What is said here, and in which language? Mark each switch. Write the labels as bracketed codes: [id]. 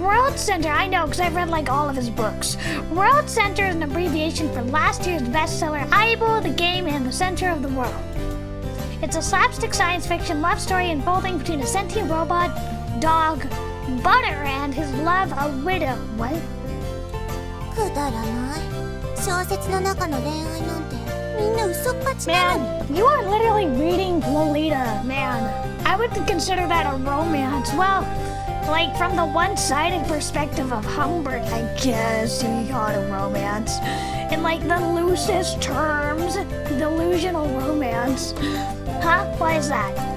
[en] World Center, I know because I've read like all of his books. World Center is an abbreviation for last year's bestseller, Aibo, the Game, and the Center of the World. It's a slapstick science fiction love story unfolding between a sentient robot, dog, Butter, and his love, a widow. What? [ja] くだらない小説の中の恋愛なんてみんな嘘っぱちなのに [en] Man, you are literally reading Lolita, man. I would consider that a romance. Well, like from the one-sided perspective of Humbert, I guess you call it a romance. In like the loosest terms, delusional romance. Huh? Why is that?